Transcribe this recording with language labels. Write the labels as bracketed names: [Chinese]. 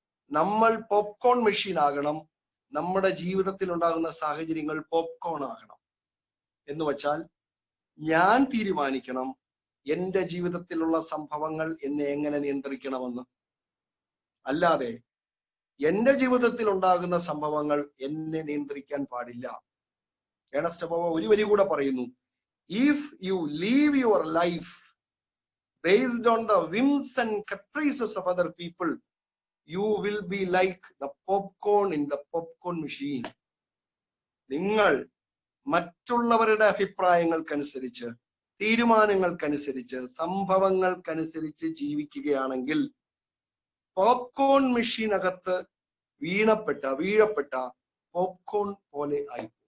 [Malayalam] നമ്മൾ popcorn machine ആകണം, നമ്മുടെ ജീവിതത്തിൽ ഉണ്ടാകുന്ന സാഹചര്യങ്ങൾ പോപ്കോൺ ആകണം. എന്ന് വച്ചാൽ ഞാൻ തീരുമാനിക്കണം എന്റെ ജീവിതത്തിലുള്ള സംഭവങ്ങൾ എന്നെ എങ്ങനെ നിയന്ത്രിക്കണമെന്ന്. അല്ലാതെ എന്റെ ജീവിതത്തിൽ ഉണ്ടാകുന്ന സംഭവങ്ങൾ എന്നെ നിയന്ത്രിക്കാൻ പാടില്ല. [English] Ernest ബോവ [Malayalam] ഒരു വരി കൂടെ പറയുന്നു, [English] If you live your life based on the whims and caprices of other people, you will be like the popcorn in the popcorn machine. [Malayalam] നിങ്ങൾ മറ്റുള്ളവരുടെ അഭിപ്രായങ്ങൾക്കനുസരിച്ച്, തീരുമാനങ്ങൾക്കനുസരിച്ച്, സംഭവങ്ങൾക്കനുസരിച്ച് ജീവിക്കുകയാണെങ്കിൽ പോപ്കോൺ മെഷീനകത്ത് വീഴപ്പെട്ട പോപ്കോൺ പോലെ ആയി.